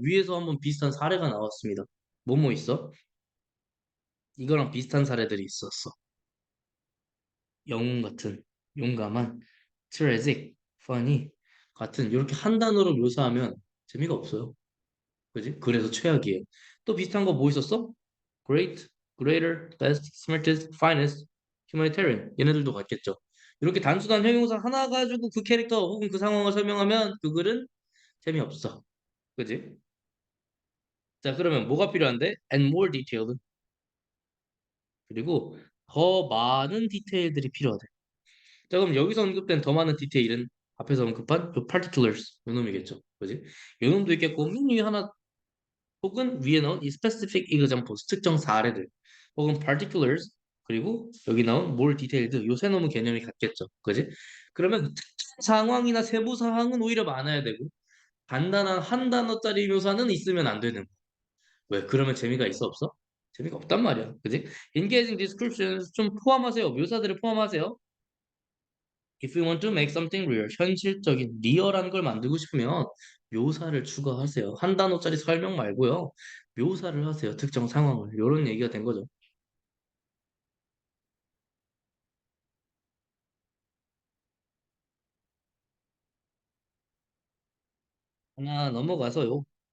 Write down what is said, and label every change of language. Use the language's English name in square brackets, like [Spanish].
[Korean] 위에서 한번 비슷한 사례가 나왔습니다. 뭐뭐 있어? 이거랑 비슷한 사례들이 있었어. 영웅 같은, 용감한, tragic, funny 같은 이렇게 한 단어로 묘사하면 재미가 없어요. 그지? 그래서 최악이에요. 또 비슷한 거 뭐 있었어? [English] Great, greater, best, smartest, finest, humanitarian [Korean] 얘네들도 같겠죠. 이렇게 단순한 형용사 하나 가지고 그 캐릭터 혹은 그 상황을 설명하면 그 글은 재미없어. 그지? 자, 그러면 뭐가 필요한데? [English] And more detailed. [Korean] 그리고 더 많은 디테일들이 필요하대. 자, 그럼 여기서 언급된 더 많은 디테일은 앞에서 언급한 요 particulars 요 놈이겠죠. 그지? 요 놈도 있겠고 맨 위에 하나 혹은 위에 나온 이 [English] specific examples [Korean] 특정 사례들 혹은 particulars 그리고 여기 나온 [English] more detailed [Korean] 요 세 놈은 개념이 같겠죠. 그지? 그러면 특정 상황이나 세부 사항은 오히려 많아야 되고 간단한 한 단어짜리 묘사는 있으면 안 되는 왜? 그러면 재미가 있어 없어? 재미가 없단 말이야. 그지? [English] Engaging descriptions [Korean] 좀 포함하세요. 묘사들을 포함하세요. [English] If you want to make something real, [Korean] 현실적인, 리얼한 걸 만들고 싶으면 묘사를 추가하세요. 한 단어짜리 설명 말고요. 묘사를 하세요. 특정 상황을. 이런 얘기가 된 거죠. 하나 넘어가서요.